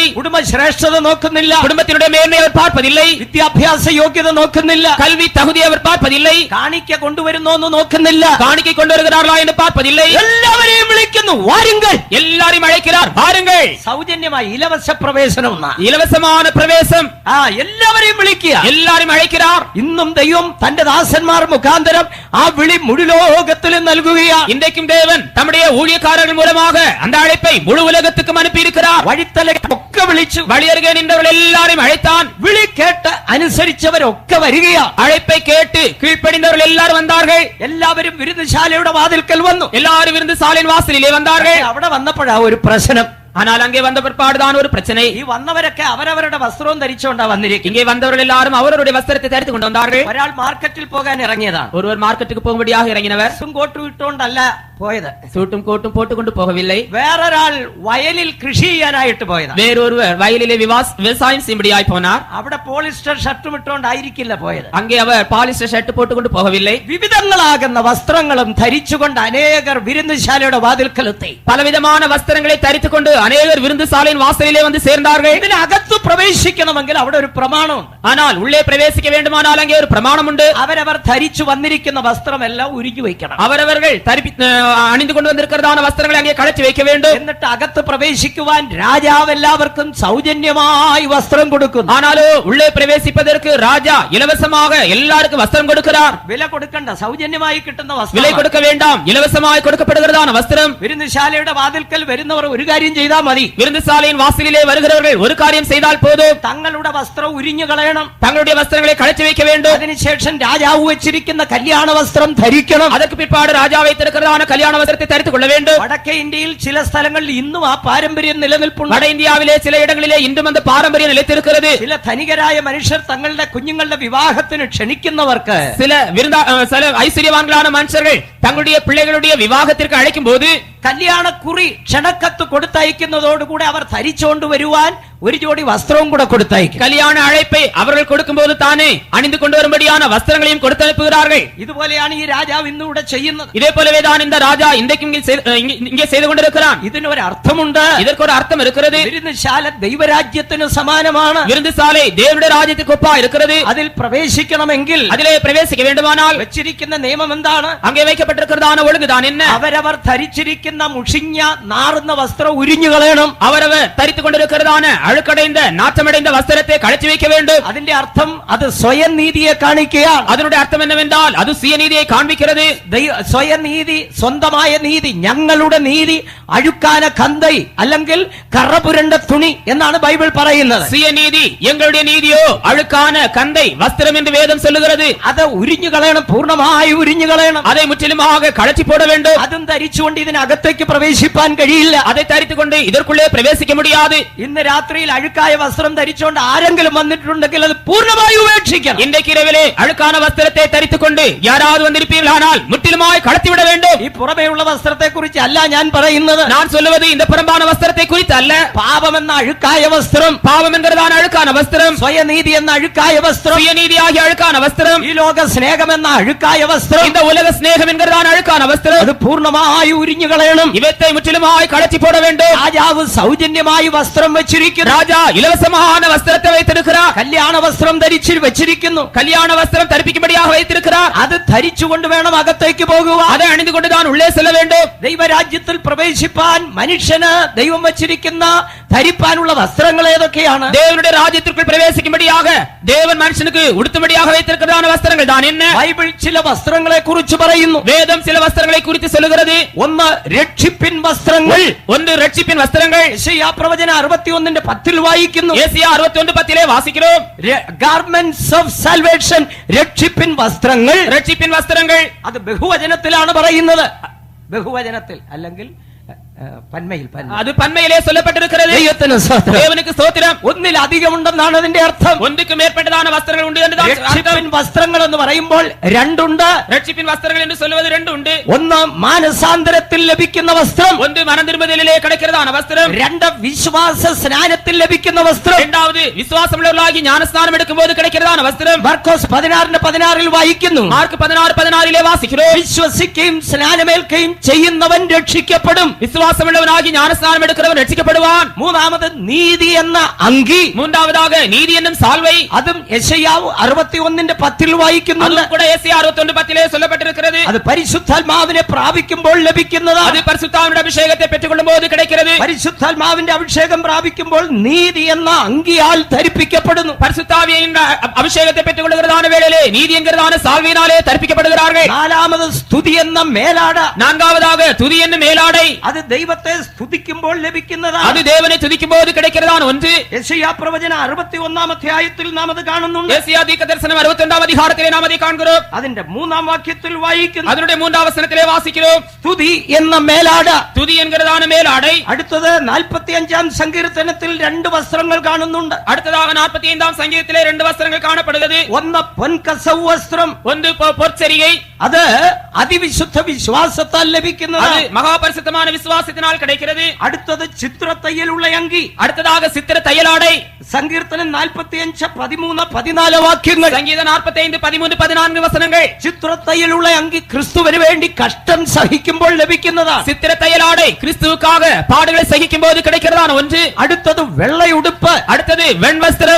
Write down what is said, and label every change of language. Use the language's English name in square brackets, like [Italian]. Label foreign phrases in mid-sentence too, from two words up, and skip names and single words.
[Malayalam] കുടുംബ ശ്രേഷ്ഠത നോക്കുന്നില്ല. [Tamil] குடும்பத்தினுடைய மேன்மை அவர் பார்ப்பதில்லை. [Malayalam] വിദ്യാഭ്യാസ യോഗ്യത നോക്കുന്നില്ല. [Tamil] கல்வி தகுதி அவர் பார்ப்பதில்லை. [Malayalam] കാണിക്ക കൊണ്ടുവരുന്നോ എന്ന് നോക്കുന്നില്ല. [Tamil] காணிக்கை கொண்டு வருகிறார்களா என்று பார்ப்பதில்லை. [Malayalam] എല്ലാവരെയും വിളിക്കുന്നു, വാരുங்கள். [Tamil] எல்லாரையும் அழைக்கிறார், வாருங்கள். [Malayalam] സൗജന്യമായി ഇലവശ പ്രവേശനം. [Tamil] இலவசமான பிரவேசம். [Malayalam] എല്ലാവരെയും വിളിക്കുക, [Tamil] எல்லாரையும் அழைக்கிறார். [Malayalam] ഇന്നും ദൈവം തന്റെ ദാസന്മാർ മുഖാന്തരം ആ വിളി മുഴുലോകത്തിലും നൽകുകയാണ്. [Tamil] இன்றைக்கும் தேவன் தம்முடைய ஊழியக்காரர்கள் மூலமாக அந்த அழைப்பை முழு உலகத்துக்கும் அனுப்பி இருக்கிறார். [Malayalam] വഴിത്തലൊക്കെ വിളിച്ചു, [Tamil] வழியருகே நின்றவர்கள் எல்லாரையும் அழைத்தான். [Malayalam] വിളി കേട്ട് അനുസരിച്ചവരൊക്കെ വരികയാണ്. [Tamil] அழைப்பை கேட்டு கீழ்ப்படிந்தவர்கள் எல்லாரும் வந்தார்கள். [Malayalam] എല്ലാവരും വിരുന്നുശാലയുടെ വാതിൽക്കൽ വന്നു. [Tamil] எல்லாரும் விருந்து சாலின் வாசலிலே வந்தார்கள். [Malayalam] അവിടെ വന്നപ്പോഴാ ഒരു പ്രശ്നം. [Tamil] ஆனால் அங்கே வந்த பிற்பாடுதான் ஒரு பிரச்சனை. [Malayalam] ഈ വന്നവരൊക്കെ അവരവരുടെ വസ്ത്രവും ധരിച്ചുകൊണ്ടാ വന്നിരിക്കും. [Tamil] இங்கே வந்தவர்கள் எல்லாரும் அவருடைய வஸ்திரத்தை தரித்து கொண்டு வந்தார்கள். [Malayalam] ഒരാൾ മാർക്കറ്റിൽ പോകാൻ ഇറങ്ങിയതാണ്. [Tamil] ஒருவர் மார்க்கெட்டுக்கு போகும்படியாக இறங்கினவர். [Malayalam] കോട്ടും ഇട്ടുകൊണ്ടല്ല പോയത്, [Tamil] சூட்டும் கோட்டும் போட்டுக்கொண்டு போகவில்லை. [Malayalam] വേറൊരാൾ വയലിൽ കൃഷി ചെയ്യാനായിട്ട് പോയതാണ്. [Tamil] வேறொருவர் வயலிலே விவசாயம் செய்யும்படியாய் போனார். [Malayalam] അവിടെ പോളിസ്റ്റർ ഷർട്ടും ഇട്ടുകൊണ്ടായിരിക്കില്ല പോയത്. [Tamil] அங்கே அவர் பாலிஸ்டர் ஷர்ட் போட்டுக்கொண்டு போகவில்லை. [Malayalam] വിവിധങ്ങളാകുന്ന വസ്ത്രങ്ങളും ധരിച്ചുകൊണ്ട് അനേകർ വിരുന്നുശാലയുടെ വാതിൽക്കലെത്തി. [Tamil] பலவிதமான வஸ்திரங்களை தரித்துக் கொண்டு அநேகர் விருந்து சாலையின் வாசலிலே வந்து சேர்ந்தார்கள். [Malayalam] ഇതിനകത്ത് പ്രവേശിക്കണമെങ്കിൽ അവിടെ ഒരു പ്രമാണമുണ്ട്. [Tamil] ஆனால் உள்ளே பிரவேசிக்க வேண்டுமானால் அங்கே ஒரு பிரமாணம் உண்டு. [Malayalam] അവരവർ ധരിച്ചു വന്നിരിക്കുന്ന വസ്ത്രമെല്ലാം ഉരുക്കി വയ്ക്കണം. [Tamil] அவரவர்கள் அணிந்து கொண்டு வந்திருக்கிறதான வஸ்திரங்களை அங்கே களைச்சு வைக்க வேண்டும். [Malayalam] എന്നിട്ട് അകത്ത് പ്രവേശിക്കുവാൻ രാജാവ് എല്ലാവർക്കും സൗജന്യമായി വസ്ത്രം കൊടുക്കുന്നു. [Tamil] ஆனாலும் உள்ளே பிரவேசிப்பதற்கு ராஜா இலவசமாக எல்லாருக்கும் வஸ்திரம் கொடுக்கிறார். [Malayalam] വില കൊടുക്കണ്ട, സൗജന്യമായി കിട്ടുന്ന വസ്ത്രം. [Tamil] விலை கொடுக்க வேண்டாம், இலவசமாய் கொடுக்கப்படுகிறதான வஸ்திரம். [Malayalam] വിരുന്നുശാലയുടെ വാതിൽക്കൽ വരുന്നവർ ഒരു കാര്യം ചെയ്താൽ മതി. [Tamil] விருந்து சாலையின் வாசலிலே வருகிறவர்கள் ஒரு காரியம் செய்தால் போதும். [Malayalam] തങ്ങളുടെ വസ്ത്രം ഉരിഞ്ഞു കളയണം. [Tamil] தங்களுடைய வஸ்திரங்களை களைச்சு வைக்க வேண்டும். [Malayalam] അതിനുശേഷം രാജാവ് വെച്ചിരിക്കുന്ന കല്യാണ വസ്ത്രം ധരിക്കണം. [Tamil] அதற்கு பிற்பாடு ராஜா வைத்திருக்கிறதான கல்யாண வஸ்திரத்தை தரித்துக் கொள்ள வேண்டும். [Malayalam] വടക്കേ ഇന്ത്യയിൽ ചില സ്ഥലങ്ങളിൽ ഇന്നും ആ പാരമ്പര്യം നിലനിൽപ്പുണ്ട്. [Tamil] வட இந்தியாவிலே சில இடங்களிலே இன்றும் அந்த பாரம்பரியம் நிலைத்திருக்கிறது. [Malayalam] ചില ധനികരായ മനുഷ്യർ തങ്ങളുടെ കുഞ്ഞുങ്ങളുടെ വിവാഹത്തിന് ക്ഷണിക്കുന്നവർക്ക് [Tamil] சில ஐஸ்வர்யவான்களான மனுஷர்கள் தங்களுடைய பிள்ளைகளுடைய விவாகத்திற்கு அழைக்கும் போது [Malayalam] കല്യാണക്കുറി ക്ഷണക്കത്ത് കൊടുത്തയക്കുന്നതോടുകൂടെ അവർ ധരിച്ചുകൊണ്ട് വരുവാൻ ഒരു ജോഡി വസ്ത്രവും കൂടെ കൊടുത്തയക്കും. [Tamil] கல்யாண அழைப்பை அவர்கள் கொடுக்கும்போது தானே அணிந்து கொண்டு வரும்படியான வஸ்திரங்களையும் கொடுத்து அனுப்புகிறார்கள். [Malayalam] ഇതുപോലെയാണ് ഈ രാജാവ് ഇന്നിവിടെ ചെയ്യുന്നത്. [Tamil] இதே போலவே தான் இந்த ராஜா இன்றைக்கும் இங்கே செய்து கொண்டிருக்கிறான். [Malayalam] ഇതിനൊരു അർത്ഥമുണ്ട്. [Tamil] இதற்கு ஒரு அர்த்தம் இருக்கிறது. [Malayalam] വിരുന്നുശാല ദൈവരാജ്യത്തിന് സമാനമാണ്. [Tamil] விருந்துசாலை தேவனுடைய ராஜ்யத்துக்கு ஒப்பா இருக்கிறது. [Malayalam] അതിൽ പ്രവേശിക്കണമെങ്കിൽ, [Tamil] அதிலே பிரவேசிக்க வேண்டுமானால் [Malayalam] വെച്ചിരിക്കുന്ന നിയമം എന്താണ്? [Tamil] அங்கே வைக்கப்பட்டிருக்கிறதான ஒழுங்குதான் என்ன? [Malayalam] അവരവർ ധരിച്ചിരിക്കുന്ന മുഷിഞ്ഞ നാറുന്ന വസ്ത്രം ഉരിഞ്ഞു കളയണം. [Tamil] அவரவர் தரித்துக் கொண்டிருக்கிறதான அழுக்கடைந்த நாற்றமடைந்த வஸ்திரத்தை கழற்றி வைக்க வேண்டும். [Malayalam] അതിന്റെ അർത്ഥം അത് സ്വയം നീതിയെ കാണിക്കുകയാണ്. [Tamil] அதனுடைய அர்த்தம் என்னவென்றால் அது சுயநீதியை காண்பிக்கிறது. [Malayalam] സ്വയനീതി, സ്വന്തമായ നീതി, ഞങ്ങളുടെ നീതി [Tamil] அழுக்கான கந்தை [Malayalam] അല്ലെങ്കിൽ കറപുരണ്ട തുണി എന്നാണ് ബൈബിൾ പറയുന്നത്. [Tamil] சுயநீதி எங்களுடைய நீதியோ அழுக்கான கந்தை வஸ்திரம் என்று வேதம் சொல்லுகிறது. [Malayalam] അത് ഉരിഞ്ഞു കളയണം, പൂർണ്ണമായി ഉരിഞ്ഞു കളയണം. [Tamil] அதை முற்றிலுமாக கழற்றி போட வேண்டும். [Malayalam] അതും ധരിച്ചുകൊണ്ട് ഇതിനകത്തേക്ക് പ്രവേശിപ്പാൻ കഴിയില്ല. [Tamil] அதை தரித்துக் கொண்டு இதற்குள்ளே பிரவேசிக்க முடியாது. [Malayalam] ഇന്ന് രാത്രിയിൽ അഴുക്കായ വസ്ത്രം ധരിച്ചുകൊണ്ട് ആരെങ്കിലും വന്നിട്ടുണ്ടെങ്കിൽ അത് പൂർണ്ണമായി ഉപേക്ഷിക്കണം. [Tamil] இன்றைக்கு இரவிலே அழுக்கான வஸ்திரத்தை தரித்துக் கொண்டு யாராவது வந்திருப்பீர்களானால் முற்றிலுமாய் கழற்றி விட வேண்டும். [Malayalam] ഈ പുറമേയുള്ള വസ്ത്രത്തെ കുറിച്ച് അല്ല ഞാൻ പറയുന്നത്. [Tamil] நான் சொல்லுவது இந்த புறம்பான வஸ்திரத்தை குறித்து அல்ல. [Malayalam] പാപം എന്ന അഴുക്കായ വസ്ത്രം, [Tamil] பாவம் என்கிறதான அழுக்கான வஸ்திரம், [Malayalam] സ്വയനീതി എന്ന അഴുക്കായ വസ്ത്രം, [Tamil] சுயநீதியாகிய அழுக்கான வஸ்திரம், [Malayalam] ഈ ലോക സ്നേഹം എന്ന അഴുക്കായ വസ്ത്രം, [Tamil] இந்த உலக சிநேகம் என்கிறதான அழுக்கான வஸ்திரம், [Malayalam] അത് പൂർണ്ണമായി ഉരിഞ്ഞു കളയണം. [Tamil] இவற்றை முற்றிலுமாய் கழற்றி போட வேண்டும். [Malayalam] രാജാവ് സൗജന്യമായി വസ്ത്രം വെച്ചിരിക്കുന്നു. [Tamil] ராஜா இலவசமான வஸ்திரத்தை வைத்திருக்கிறார். [Malayalam] കല്യാണ വസ്ത്രം ധരിച്ചു വെച്ചിരിക്കുന്നു. [Tamil] கல்யாண வஸ்திரம் தரிப்பிக்கும்படியாக வைத்திருக்கிறார். [Malayalam] അത് ധരിച്ചുകൊണ്ട് വേണം അകത്തേക്ക് പോകുക. [Tamil] அதை அணிந்து கொண்டுதான் உள்ளே செல்ல வேண்டும். [Malayalam] ദൈവരാജ്യത്തിൽ പ്രവേശിപ്പാൻ മനുഷ്യന് ദൈവം വെച്ചിരിക്കുന്ന ധരിപ്പാനുള്ള വസ്ത്രങ്ങൾ ഏതൊക്കെയാണ്? [Tamil] தேவனுடைய ராஜ்யத்திற்குள் பிரவேசிக்கும்படியாக தேவன் மனுஷனுக்கு உடுத்தும்படியாக வைத்திருக்கிறதான வஸ்திரங்கள் தான் என்ன? [Malayalam] ബൈബിൾ ചില വസ്ത്രങ്ങളെ കുറിച്ച് പറയുന്നു. [Tamil] வேதம் சில வஸ்திரங்களை குறித்து சொல்லுகிறது. [Malayalam] ഒന്ന് രക്ഷിപ്പിൻ വസ്ത്രങ്ങൾ. [Tamil] ஒன்று ரட்சிப்பின் வஸ்திரங்கள். [Malayalam] യെശയ്യാ പ്രവചനം 61:10 വായിക്കുന്നു. [Tamil] ஏசியா 61:10 வாசிக்கிறோம். [English] garments of salvation, [Malayalam] രക്ഷിപ്പിൻ വസ്ത്രങ്ങൾ. [Tamil] ரட்சிப்பின் வஸ்திரங்கள். [Malayalam] അത് ബഹുവചനത്തിലാണ് പറയുന്നത്. ബഹുവചനത്തിൽ അല്ലെങ്കിൽ പന്മയിൽ, [Tamil] அது பன்மையிலே சொல்லப்பட்டிருக்கிறது. [Malayalam] ദൈവത്തിന് സ്തോത്രം. [Tamil] தேவனுக்கு ஸ்தோத்திரம். [Malayalam] ഒന്നിലധികം ഉണ്ടെന്നാണ് അതിന്റെ അർത്ഥം. [Tamil] ஒன்றுக்கு மேற்பட்டதான வஸ்திரங்கள் உண்டு என்று தான் [Malayalam] രക്ഷിപ്പിൻ വസ്ത്രങ്ങൾ എന്ന് പറയുമ്പോൾ രണ്ടുണ്ട്. [Tamil] ரட்சிப்பின் வஸ்திரங்கள் என்று சொல்வது ரெண்டு உண்டு. [Malayalam] ഒന്ന് മാനസാന്തരത്തിൽ ലഭിക്കുന്ന വസ്ത്രം, [Tamil] ஒன்று மனம் திரும்புதலிலே கிடைக்கிறதான வஸ்திரம், [Malayalam] രണ്ട് വിശ്വാസ സ്നാനത്തിൽ ലഭിക്കുന്ന വസ്ത്രം. [Tamil] இரண்டாவது விசுவாசமுள்ளவர்களாகி ஞானஸ்நானம் எடுக்கும்போது கிடைக்கிறதான வஸ்திரம். [Malayalam] മാർക്കോസ് 16:16 വായിക്കുന്നു. [Tamil] மார்க் 16:16 வாசிக்கிறோம். [Malayalam] വിശ്വസിക്കുകയും സ്നാനമേൽക്കുകയും ചെയ്യുന്നവൻ രക്ഷിക്കപ്പെടും. [Tamil] விசுவாசமுள்ளவனாகி ஞானஸ்நானம் எடுக்கிறவன் ரட்சிக்கப்படுவான். [Malayalam] മൂന്നാമത് നീതി എന്ന അങ്കി, [Tamil] மூன்றாவதாக நீதி என்னும் சால்வை. [Malayalam] അതും യെശയ്യാവ് 61:10 വായിക്കുന്നുണ്ട്. [Tamil] அதுவும் கூட ஏசியா 61:10 சொல்லப்பட்டிருக்கிறது. [Malayalam] അത് പരിശുദ്ധാത്മാവിനെ പ്രാപിക്കുമ്പോൾ ലഭിക്കുന്നതാണ്. [Tamil] அது பரிசுத்தாவின் அபிஷேகத்தை பெற்றுக்கொள்ளும் போது கிடைக்கிறது. [Malayalam] പരിശുദ്ധാത്മാവിന്റെ അഭിഷേകം പ്രാപിക്കുമ്പോൾ നീതി എന്ന അങ്കിയാൽ ധരിപ്പിക്കപ്പെടുന്നു. [Tamil] பரிசுத்தாவியின் அபிஷேகத்தை பெற்றுக் கொள்கிறதான வேளையிலே நீதி என்கிறதான சால்வையினாலே தரிப்பிக்கப்படுகிறார்கள். [Malayalam] നാലാമത് സ്തുതി എന്ന മേലാട, [Tamil] நான்காவதாக துதி என்னும் மேலாடை. [Malayalam] അത് ദൈവത്തെ സ്തുതിക്കുമ്പോൾ ലഭിക്കുന്നതാണ്. [Tamil] அது தேவனை துதிக்கும் போது கிடைக்கிறதான ஒன்று. [Malayalam] യെശയ്യാ പ്രവചനം 61 അധ്യായത്തിൽ നാം അത് കാണുന്നുണ്ട്. [Tamil] ஏசியா தீர்க்கதரிசனம் 61 அதிகாரத்திலே நாம் அதை காண்கிறோம். [Malayalam] അതിന്റെ 3-ാം വാക്യത്തിൽ വായിക്കുന്നു. [Tamil] அதனுடைய 3வது வசனத்திலே வாசிக்கிறோம். [Malayalam] സ്തുതി എന്ന മേലാട. [Tamil] துதி என்கிறதான மேலாடை. [Malayalam] അടുത്തത് 45-ാം സങ്കീർത്തനത്തിൽ 2 വസ്ത്രങ്ങൾ കാണുന്നുണ്ട്. [Tamil] அடுத்ததாக 45ஆம் சங்கீதத்திலே 2 வஸ்திரங்கள் காணப்படுகிறது. [Malayalam] ഒന്ന് പൊൻകസവ് വസ്ത്രം, [Tamil] ஒன்று பொற்சரிகை. [Malayalam] അത് അതിവിശുദ്ധ വിശ്വാസത്താൽ ലഭിക്കുന്നതാണ്. [Tamil] அது மகா பரிசுத்தமான விசுவாசத்தினால் கிடைக்கிறது. [Malayalam] അടുത്തത് ചിത്രത്തയ്യലുള്ള അങ്കി. [Tamil] அடுத்ததாக சித்திர தையலாடை. [Malayalam] സങ്കീർത്തനം 45, 13, 14 വാക്യങ്ങൾ. [Tamil] சங்கீதம் 45, 13, 14 வசனங்கள். [Malayalam] ചിത്രത്തയ്യലുള്ള അങ്കി ക്രിസ്തുവിന് വേണ്ടി കഷ്ടം സഹിക്കുമ്പോൾ ലഭിക്കുന്നതാണ്. [Tamil] சித்திர தையலாடை கிறிஸ்துவுக்காக பாடுகளை சகிக்கும் போது கிடைக்கிறதான ஒன்று. [Malayalam] അടുത്തത് വെള്ളയുടുപ്പ്. [Tamil] அடுத்தது വെൺവസ്ത്രം.